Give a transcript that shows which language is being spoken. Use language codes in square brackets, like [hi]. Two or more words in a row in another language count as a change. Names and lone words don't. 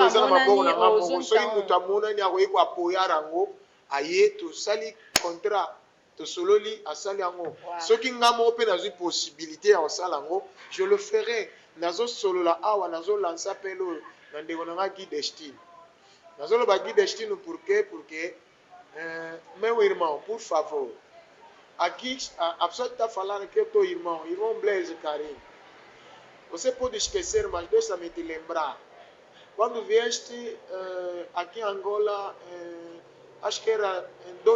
[ln] amonani soki mutu amonani akoyeko apoya rango aye tosali contrat tosololi asali yango soki nga moko mpe nazwi possibilité ya kosala yango [fr] je le ferai [ln] nazosolola awa nazolansa mpele oyo na ndeko na nga Guy Destine nazoloba Guy Destine [fr] pour que [pt] meu irmão por favor aqui a pessoa está falando que eu tô irmão Blaise Karine você pode esquecer mas deixa-me te lembrar quando vieste aqui em Angola acho que era em